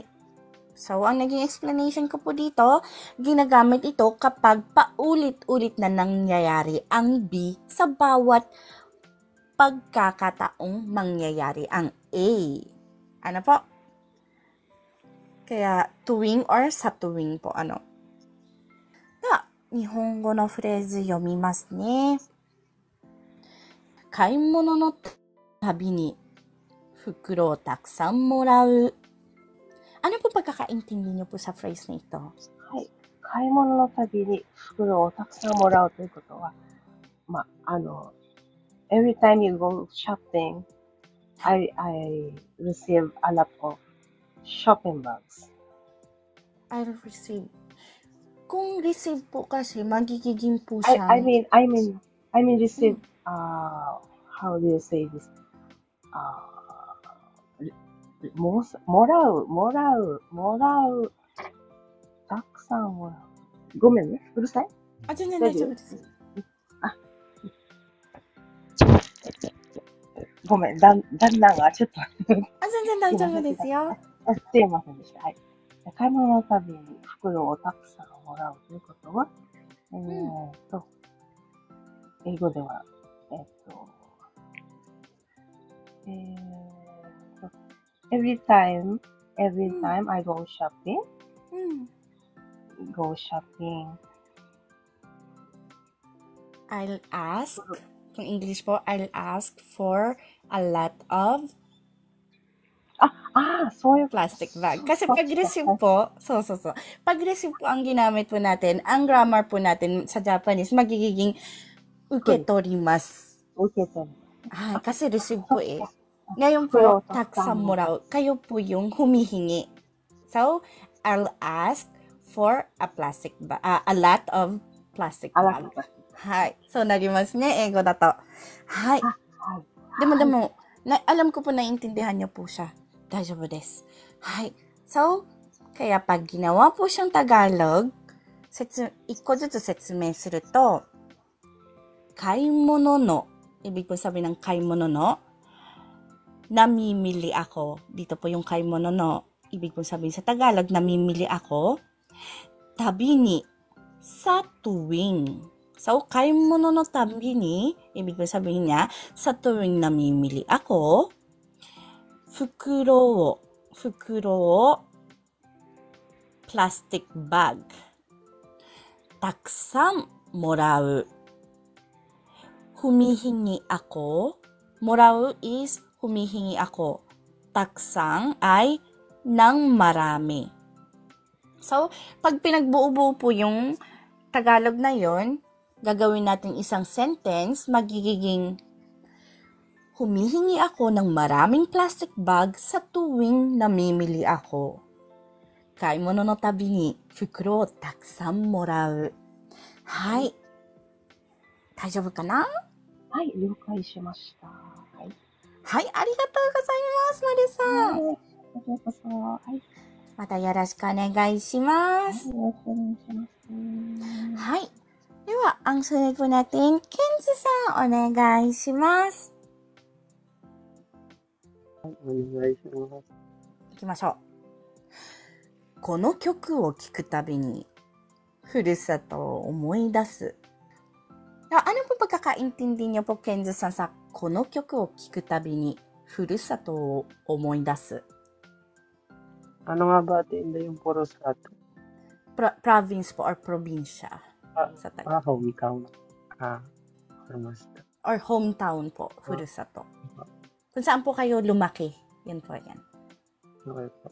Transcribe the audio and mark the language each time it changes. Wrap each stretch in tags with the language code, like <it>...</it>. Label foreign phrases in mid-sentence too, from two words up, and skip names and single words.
<tl>So, ang naging explanation ko po dito, ginagamit ito kapag paulit-ulit na nangyayari ang B sa bawat pagkakataong mangyayari ang A. Ano po? Kaya, tuwing or sa tuwing po, ano.</tl> <ja>では、日本語のフレーズ読みますね。買い物の旅に袋をたくさんもらう。</ja> <tl>Ano po pagkakaintindi niyo po sa phrase na ito?</tl> <ja>はい。買い物の旅に袋をたくさんもらうということは、</ja> <en>every time you go shopping, I receive a lot of shopping bags. I'll receive.</en> <tl>Kung receive po kasi, magiging po siyang...</tl> <en>I mean receive, how do you say this?</en> <ja>もらう。たくさんもらう。ごめんね。うるさい？全然大丈夫です。ごめん。旦那がちょっと。全然大丈夫ですよ。すいませんでした。はい。買い物の旅に袋をたくさんもらうということは、英語では、</ja> <en>every time I go shopping, I'll ask,</en> <tl>kung English po,</tl> <en>I'll ask for a lot of plastic bag.</en> <tl>Kasi pag-receive po, pag-receive po ang ginamit po natin, ang grammar po natin sa Japanese, magiging uketorimasu. Kasi receive po eh. Ngayon po,</tl> <ja>たくさんもらう.</ja> <tl>Kayo po yung humihingi.</tl> <en>So, I'll ask for a lot of plastic bag.</en> <ja>はい。そうなりますね、英語だと。はい。でも、</ja> <tl>alam ko po naiintindihan niyo po siya.</tl> <ja>大丈夫です。はい。</ja> <tl>So, kaya pag ginawa po siyang Tagalog,</tl> <ja>一個ずつ説明すると、買い物の、</ja> <tl>ibig po sabihin ng</tl> <ja>買い物の、</ja> <tl>namimili ako. Dito po yung</tl> <ja>買い物の、</ja> <tl>ibig po sabihin sa Tagalog, namimili ako.</tl> <ja>たびに,</ja> <tl>sa tuwing. So,</tl> <ja>買い物のたびに,</ja> <tl>ibig po sabihin niya, sa tuwing namimili ako.</tl> <ja>袋を</ja> <en>plastic bag</en> <ja>たくさんもらう</ja> <tl>humihingi ako, もらう is humihingi ako, たくさん ay ng marami. So, pag pinagbuo-buo po yung Tagalog na yon, gagawin natin isang sentence, magiging humihingi ako ng maraming</tl> <en>plastic bag</en> <tl>sa tuwing namimili ako.</tl> <ja>買い物のたびに袋をたくさんもらう。はい。大丈夫かな？はい、了解しました。はい、ありがとうございます、まるさん。こちらこそ。はい。またよろしくお願いします。よろしくお願いします。はい。では、</ja> <tl>ang sunod po natin, Kenzo さん、お願いします。</tl> <ja>お願いします。行きましょう。この曲を聴くたびにふるさとを思い出す.</ja> <tl>Ano po pagkakaintindi niyo po, Kenzo-san, sa</tl> <ja>この曲を聴くたびにふるさとを思い出す?</ja> <tl>Ano nga ba tinda yung Furusato? Province po or probinsya sa Tagalog.</tl> <en>Hometown. Furusato.</en> <tl>Or hometown po, furusato. Kung saan po kayo lumaki, yan po yan. Okay po.</tl>